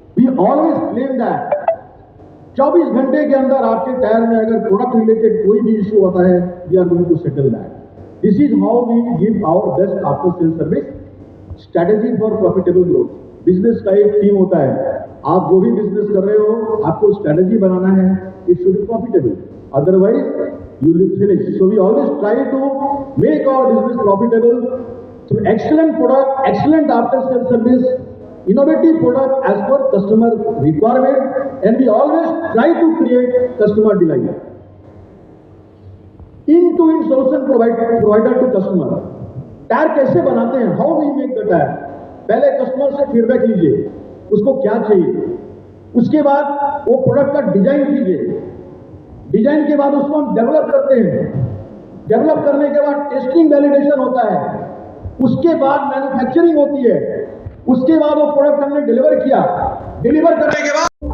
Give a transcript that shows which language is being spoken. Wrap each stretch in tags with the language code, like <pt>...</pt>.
<en>we always claim that</en> <hi>24 घंटे के अंदर आपके टायर में अगर प्रोडक्ट रिलेटेड कोई भी इशू होता है,</hi> <en>We are going to settle that. This is how we give our best after sale service strategy for profitable growth.</en> <hi>Business का एक थीम होता है, आप जो भी बिजनेस कर रहे हो आपको स्ट्रेटेजी बनाना है,</hi> <en>It should be profitable, otherwise you will finish. So we always try to make our business profitable through excellent product, excellent after sales service, innovative product as per customer requirement, and we always try to create customer delight. End-to-end solution provider to customer.</en> <hi>Tyre कैसे बनाते हैं,</hi> <en>How we make the tyre.</en> <hi>पहले customer से feedback लीजिए, उसको क्या चाहिए, उसके बाद वो प्रोडक्ट का डिजाइन कीजिए, डिजाइन के बाद उसको हम डेवलप करते हैं, डेवलप करने के बाद टेस्टिंग वैलिडेशन होता है, उसके बाद मैन्युफैक्चरिंग होती है, उसके बाद वो प्रोडक्ट हमने डिलीवर किया, डिलीवर करने के बाद</hi>